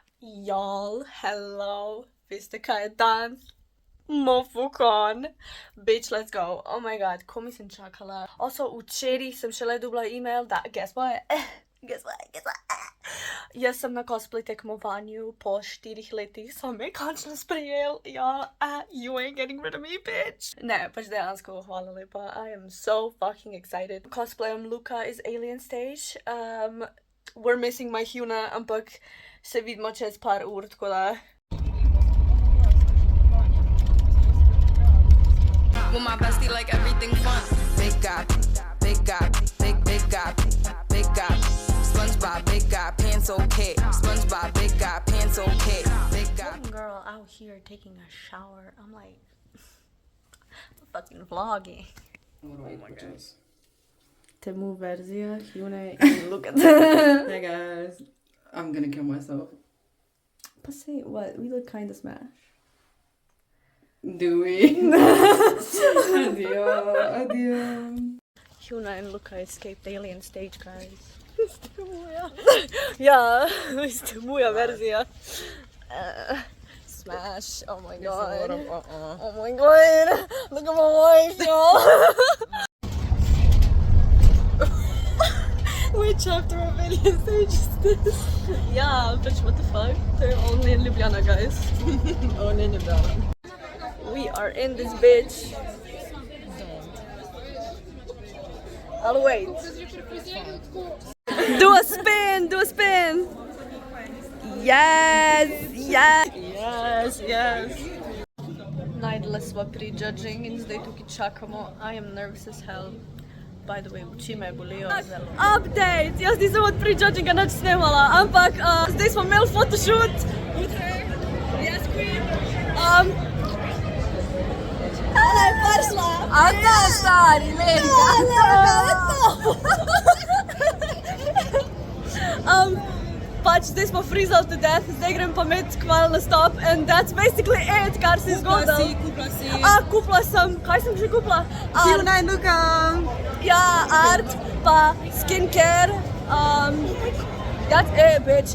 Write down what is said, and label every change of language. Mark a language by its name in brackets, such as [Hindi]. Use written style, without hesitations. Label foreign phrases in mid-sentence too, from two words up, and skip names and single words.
[English] Y'all, hello. [Slovenian] Viste kaj je dan? MOFUCON. [English] Bitch, let's go. Oh my god, [Slovenian] ko mi sem čakala. Also, včeraj sem šele dobila email da, [English] guess what? [Slovenian] Jaz sem na cosplay tekmovanju po 4 letih, so me končno sprejel. [English] Y'all, you ain't getting rid of me, bitch. [Slovenian] Ne, pač dejansko, hvala lepa. [English] I am so fucking excited. Cosplayom Luka is Alien Stage. We're missing my Hyuna, [Slovenian] ampak se vidimo čez par ur, tako da... [English] With my bestie like everything fun. Big guy, big guy, big guy, big guy. SpongeBob, big guy, pants okay. SpongeBob, big guy, pants okay. Big guy. Some girl out here taking a shower. I'm like... I'm fucking vlogging. Oh my god. [Slovenian] Temu verzija Hyune [English] i look at that. Hey guys, I'm gonna kill myself. But say what? We look kinda smash. Do we? [Slovenian] Adio, adio. [English] Hyuna and Luka escaped Alien Stage, guys. [Slovenian] Ja, vi ste moja verzija. [English] Smash, oh my god. Oh my god, look at my wife, y'all. Which chapter of Alien Stage is this? Yeah, bitch, what the fuck? They're only in Ljubljana, guys. Only in Ljubljana. We are in this bitch. I'll wait. Do a spin, do a spin. Yes, yes, yes, yes. [Slovenian] Najdla sva pri judging in zdaj tukaj čakamo. [English] I am nervous as hell. By the way, [Slovenian] oči me bolijo zelo. Update! Jaz nisem od pri judginga nič snemala, ampak zdaj smo imeli photoshoot. [English] With her. Yes, queen. [Slovenian] Ona je prišla. A ta stari, Lenka. Pač zdaj smo freezali [English] to death, [Slovenian] zdaj grem pa med kval nastop [English] and that's basically it, [Slovenian] kar se je zgodilo. Kupla si. Kupla sem. Kaj sem že kupla? Hyuna in Luka. Ja, art, pa skincare. [English] That's it, bitch.